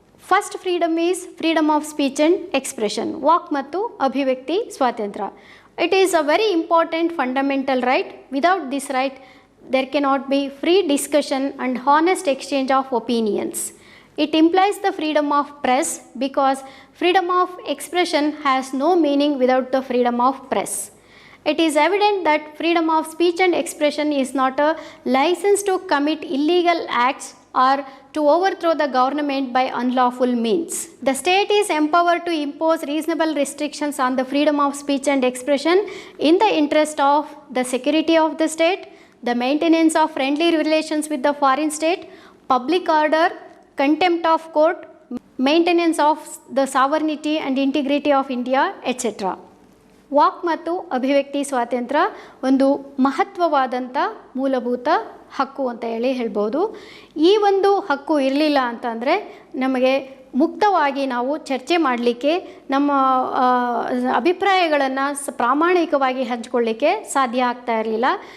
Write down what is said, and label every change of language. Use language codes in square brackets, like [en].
[en] first freedom is freedom of speech and expression, [kn] walk ಮತ್ತು ಅಭಿವ್ಯಕ್ತಿ ಸ್ವಾತಂತ್ರ್ಯ. [en] It is a very important fundamental right. Without this right there cannot be free discussion and honest exchange of opinions. It implies the freedom of press because freedom of expression has no meaning without the freedom of press. It is evident that freedom of speech and expression is not a license to commit illegal acts or to overthrow the government by unlawful means. The state is empowered to impose reasonable restrictions on the freedom of speech and expression in the interest of the security of the state, the maintenance of friendly relations with the foreign state, public order, contempt of court, maintenance of the sovereignty and integrity of India, etc. [kn] Walk ಮತ್ತು ಅಭಿವ್ಯಕ್ತಿ ಸ್ವಾತಂತ್ರ್ಯ ಒಂದು ಮಹತ್ವವಾದಂಥ ಮೂಲಭೂತ ಹಕ್ಕು ಅಂತ ಹೇಳ್ಬೋದು. ಈ ಒಂದು ಹಕ್ಕು ಇರಲಿಲ್ಲ ಅಂತಂದರೆ ನಮಗೆ ಮುಕ್ತವಾಗಿ ನಾವು ಚರ್ಚೆ ಮಾಡಲಿಕ್ಕೆ, ನಮ್ಮ ಅಭಿಪ್ರಾಯಗಳನ್ನು ಪ್ರಾಮಾಣಿಕವಾಗಿ ಹಂಚಿಕೊಳ್ಳಿಕ್ಕೆ ಸಾಧ್ಯ ಆಗ್ತಾ ಇರಲಿಲ್ಲ.